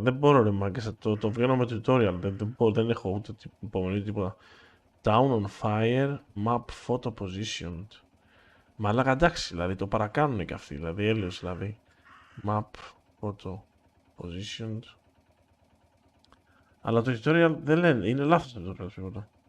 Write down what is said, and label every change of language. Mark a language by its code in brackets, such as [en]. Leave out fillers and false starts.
[el] Δεν μπορώ, ρε μάγκες, το βγαίνω με tutorial. Δεν έχω ούτε υπομονή τίποτα. [en] Town on fire, map photo positioned. [el] Μαλάκα, εντάξει, δηλαδή το παρακάνουν και αυτοί, δηλαδή έλεος, δηλαδή. [en] Map photo positioned. [el] Αλλά το tutorial δεν λένε, είναι λάθος το tutorial σίγουρα.